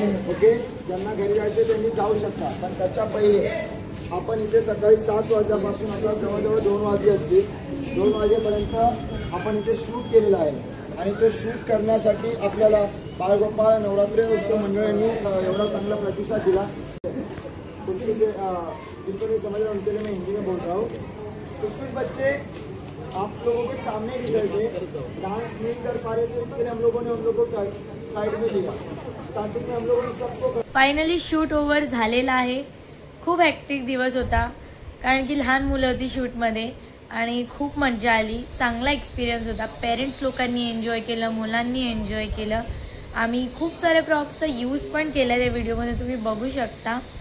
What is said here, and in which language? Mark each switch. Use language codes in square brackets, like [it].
[mr] Okay, ज्यांना घरी जायचे त्यांनी जाऊ शकता, पण त्याच्या पहिले आपण इथे सकाळी 7 वाजल्यापासून आता जवळजवळ 2 वाजले असतील. 2 वाजेपर्यंत आपण इथे शूट केलेलं आहे आणि ते शूट करण्यासाठी आपल्याला बाळगोपाळ नवरात्री उत्सव मंडळांनी एवढा चांगला प्रतिसाद दिला. [hi] कुछ जिनको नहीं समझ रहा उनके लिए मैं हिंदी में बोल रहा हूँ. कुछ बच्चे आप लोगों के सामने रिजल्ट है, डांस नहीं कर पा रहे थे, इसके लिए हम लोगों ने उन लोगों को साइड में लिया. स्टार्टिंग में हम लोगों ने सबको [mr] फायनली शूट ओव्हर झालेला आहे. खूप हॅक्टिक दिवस होता कारण की लहान मुलं होती शूटमध्ये आणि खूप मजा आली. चांगला एक्सपिरियन्स होता. पेरेंट्स लोकांनी एन्जॉय केलं, मुलांनी एन्जॉय केलं. आम्ही खूप सारे प्रॉप्सचा यूज पण केला त्या व्हिडिओमध्ये, तुम्ही बघू शकता.